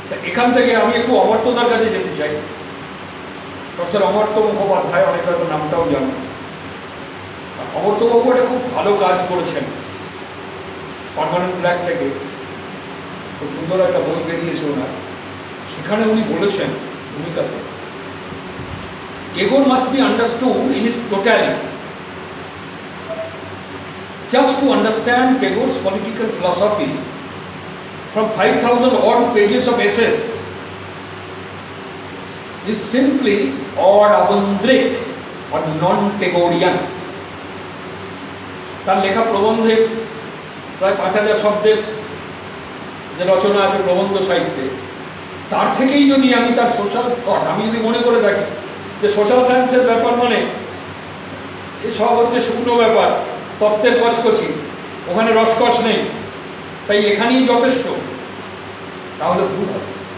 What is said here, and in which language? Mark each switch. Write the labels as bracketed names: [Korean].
[Bangla] এখান থেকে আমি একটু অমর্ত্যদার কাছে যেতে চাই। প্রফেসর অমর্ত্য মুখোপাধ্যায়, অনেক হয়তো নামটাও জানো। অমর্ত্যবাবু একটা খুব ভালো কাজ করেছেন পার্মানেন্ট ব্ল্যাক থেকে, খুব সুন্দর একটা বই বেরিয়েছে ওনার। সেখানে উনি বলেছেন ভূমিকাতে, [English] Tagore must be understood in his totality. Just to understand Tagore's political philosophy from 5,000 odd pages of essays is simply odd avundric or non-Tagorean. [Bangla] তার লেখা প্রবন্ধের প্রায় 5,000 শব্দের যে রচনা আছে প্রবন্ধ সাহিত্যে, তার থেকেই যদি আমি তার সোশ্যাল থট, আমি যদি মনে করে থাকি যে সোশ্যাল সায়েন্সের ব্যাপার মানে এসব হচ্ছে শুকনো ব্যাপার, তত্ত্বের কচকচি, ওখানে রসকস নেই, তাই এখানেই যথেষ্ট, তাহলে ভুল হবে।